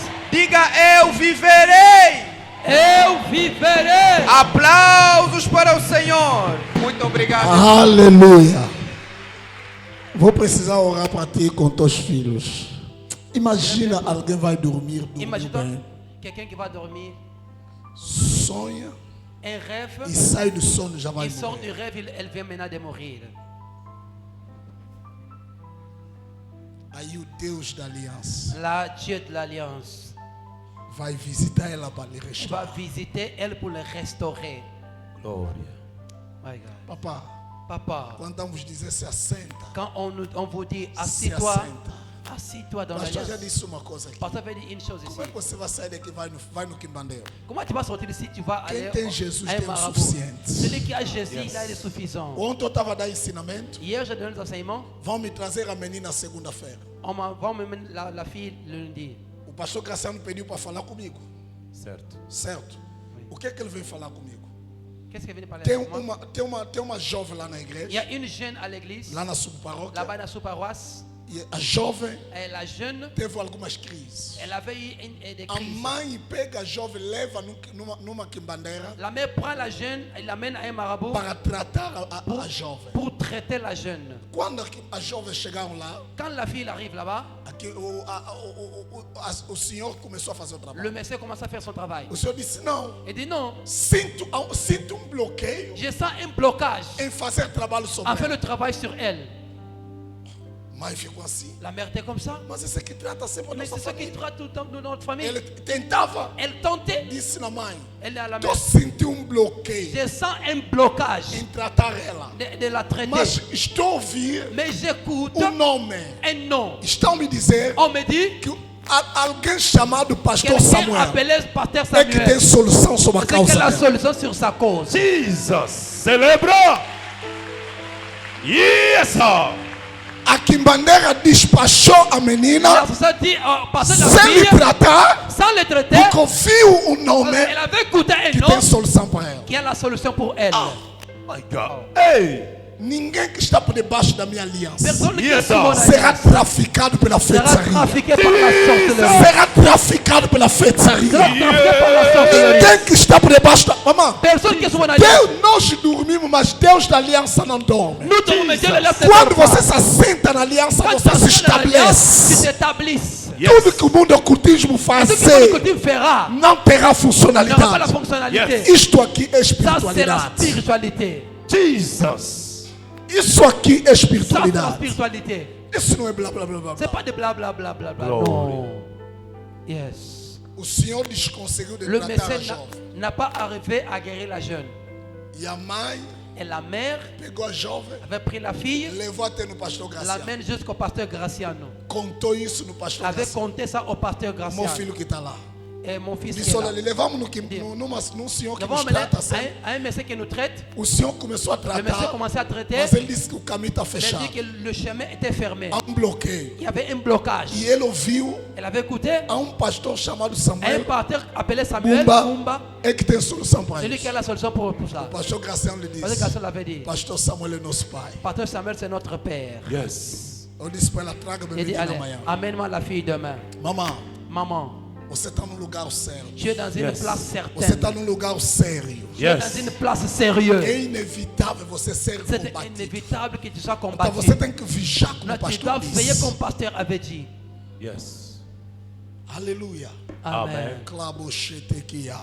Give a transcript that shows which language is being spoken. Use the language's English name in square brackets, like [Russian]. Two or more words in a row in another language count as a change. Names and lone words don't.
[Portuguese] Diga, eu viverei. Eu viverei. Aplausos para o Senhor. Muito obrigado. Aleluia. Vou precisar orar para ti com teus filhos. Imagina alguém vai dormir [French] Imagine [Portuguese] bem, [French] quelqu'un qui va dormir, [Portuguese] sonha [French] un rêve, [Portuguese] e sai do sono já vai [French] il sort [Portuguese] morrer. [French] du rêve, elle vient maintenant de mourir. [Portuguese] Aí o Deus da aliança [French] Là, Dieu de l'Alliance [Portuguese] vai visitar ela para lhe [French] va [Portuguese] restaurar. [French] visiter elle pour le restaurer. [Portuguese] Glória. [English] My God. [Portuguese] Papá, [French] Papa, [Portuguese] quando vamos dizer se assenta, [French] quand on vous dit se assis-toi, [Portuguese] assenta. [French] assis-toi dans [Portuguese] O pastor já [French] l'Alliance. [Portuguese] disse uma coisa aqui. [French] Pasteur avait dit une chose ici. [Portuguese] Como é que você vai sair daqui e vai no Quimbandeiro? [French] Comment tu vas sortir ici? Tu vas [Portuguese] Quem [French] aller [Portuguese] tem Jesus [French] à un [Portuguese] tem o [French] marabout. [Portuguese] suficiente. [French] Celui qui a Jésus, il a le suffisant. [Portuguese] Ontem eu estava dando ensinamento. [French] Hier, j'ai donné des enseignements. [Portuguese] Vão me trazer a menina segunda-feira. [French] On va m'emmener la fille le lundi. [Portuguese] O pastor Graciano pediu para falar comigo. Certo. Certo? O que é que ele veio falar comigo? [French] Qu'est-ce qu'elle vient de parler [Portuguese] Tem [French] avec moi? [Portuguese] tem uma jovem lá na [French] Il y [Portuguese] igreja, [French] a une jeune à l'église, [Portuguese] lá na subparóquia. [French] là-bas dans la sous-paroisse. [Portuguese] E a jovem [French] Et la jeune, [Portuguese] teve algumas crises. [French] elle avait eu des [Portuguese] A [French] crises. [Portuguese] mãe pega a jovem, leva numa quimbandeira [French] La mère prend la jeune et l'amène à un marabout [Portuguese] para tratar a jovem. [French] pour traiter la jeune. [Portuguese] Quando a jovem chegaram lá, [French] Quand la fille arrive là-bas, [Portuguese] aqui, o senhor começou a fazer o [French] le [Portuguese] trabalho. [French] monsieur commence à faire son travail. [Portuguese] O senhor disse: não, [French] Il dit non, [Portuguese] sinto bloqueio [French] je sens un blocage [Portuguese] em fazer trabalho sobre [French] en faire [Portuguese] ela. [French] le travail sur elle. [Portuguese] Mãe ficou assim. [French] La mère était comme ça. [Portuguese] Mas esse que trata sempre a [French] Mais [Portuguese] nossa [French] c'est ce qui [Portuguese] família. [French] traite tout le temps de notre famille. [Portuguese] Ele tentava, [French] Elle tentait, [Portuguese] disse na mãe: [French] elle est à la [Portuguese] estou [French] mère. [Portuguese] sentindo bloqueio [French] Je sens un blocage [Portuguese] em tratar ela. [French] de la traiter. [Portuguese] Mas estou a ouvir [French] Mais j'écoute [Portuguese] o nome. [French] un nom. [Portuguese] Estão me dizer [French] On me dit [Portuguese] que alguém chamado Pastor [French] quelqu'un [Portuguese] Samuel [French] appelé Pasteur [Portuguese] é que tem [French] Samuel. [Portuguese] solução sobre a [French] C'est quelle [Portuguese] causa [French] est la [Portuguese] dela. [French] solution sur sa cause. [Portuguese] Jesus. Celebra. [English] Yes, sir. [Portuguese] A quimbandeira despachou a [French] La [Portuguese] menina [French] société dit, pasteur la [Portuguese] sem lhe [French] fille, [Portuguese] tratar, [French] sans le traiter, [Portuguese] porque ouviu o nome [French] elle avait écouté un [Portuguese] que [French] nom [Portuguese] tem solução para ela. [French] qui a la solution pour elle. [English] My God. Hey. [Portuguese] Ninguém que está por debaixo da minha aliança [French] Personne qui [English] Yes, [French] est sous mon [English] sir. [Portuguese] será [French] alliance [Portuguese] traficado pela [French] sera [Portuguese] feitiçaria. [French] trafiqué par la sorcellerie. [Portuguese] Será traficado pela [French] Sera [Portuguese] feitiçaria. [French] trafiqué par la sorcellerie. [Portuguese] Quem que está por debaixo da... Mamãe, [French] Personne qui est sous mon alliance. [Portuguese] Deus, nós dormimos, mas Deus da aliança não dorme. [French] Nous devons mettre l'alliance de [Portuguese] Quando [French] notre [Portuguese] você [French] part. [Portuguese] se assenta na aliança, [French] Quand [Portuguese] você [French] tu [Portuguese] se [French] as l'alliance, tu [Portuguese] estabelece. [French] t'établisses. [Portuguese] Tudo que o mundo ocultismo [French] Et ce que [Portuguese] fazer [French] le coutume fera [Portuguese] não terá [French] n'aura pas la [Portuguese] funcionalidade. [French] fonctionnalité. [Portuguese] Isto aqui é [French] Ça, c'est la [Portuguese] espiritualidade. [French] spiritualité. [Portuguese] Jesus. Isso aqui é [French] Ça, c'est la [Portuguese] espiritualidade. [French] spiritualité. [Portuguese] Isso não é blá blá blá blá. [French] C'est [Portuguese] blá. [French] pas de blablabla. Bla, bla, bla. [English] Glory. Non. Yes. [Portuguese] O Senhor desconseguiu de [French] Le [Portuguese] tratar a [French] médecin [Portuguese] jovem. [French] n'a pas arrivé à guérir la jeune. [Portuguese] E a mãe [French] Et la mère [Portuguese] pegou a jovem, [French] avait pris la fille, [Portuguese] levou até no pastor Graciano. [French] l'amène jusqu'au pasteur Graciano. [Portuguese] Contou isso no pastor [French] Avait [Portuguese] Graciano. [French] conté ça au pasteur [Portuguese] Meu [French] Graciano. [Portuguese] filho que está lá. [French] Et mon fils qui est [Portuguese] Disse, olha, [French] là. [Portuguese] ali, levamos num senhor que [French] Nous avons [Portuguese] nos [French] emmené [Portuguese] trata assim. [French] à un médecin qui nous traite. [Portuguese] O senhor começou a [French] Le médecin [Portuguese] tratar, [French] commençait à traiter. [Portuguese] mas ele disse que o caminho está [French] Il a [Portuguese] fechado. [French] dit que le chemin était fermé. [Portuguese] Há bloqueio. [French] Il y avait un blocage. [Portuguese] E ele ouviu, [French] Elle avait écouté [Portuguese] há pastor chamado [French] un [Portuguese] Samuel, [French] pasteur appelé Samuel [Portuguese] Mumba, [French] Mumba. [Portuguese] é que tem solução para [French] Celui [Portuguese] isso. [French] qui a la solution pour ça. [Portuguese] O pastor Graciano lhe [French] Le pasteur [Portuguese] disse, [French] Graciano l'avait dit. [Portuguese] pastor Samuel é nosso pai. [French] Pasteur Samuel, c'est notre père. [English] Yes. [Portuguese] Eu disse para ela, traga [French] Il [Portuguese] bebê [French] dit, [Portuguese] aqui [French] allez, [Portuguese] na manhã. [French] amène-moi la fille demain. [Portuguese] Mamãe, [French] Maman, [Portuguese] você está num lugar sério. [French] tu es dans une [English] Yes. [French] place [Portuguese] Você está [French] certaine. [Portuguese] num lugar sério. [French] Tu es dans [English] Yes. [French] une place sérieuse. [Portuguese] É inevitável você ser [French] C'est [Portuguese] combatido. [French] inévitable que tu sois [Portuguese] Então [French] combattu. [Portuguese] você tem que vigiar como [French] Là, [Portuguese] o [French] tu [Portuguese] pastor [French] dois veiller [Portuguese] disse. [French] comme pasteur avait dit. [English] Yes. [Portuguese] Aleluia. Amen. Clabochetequia.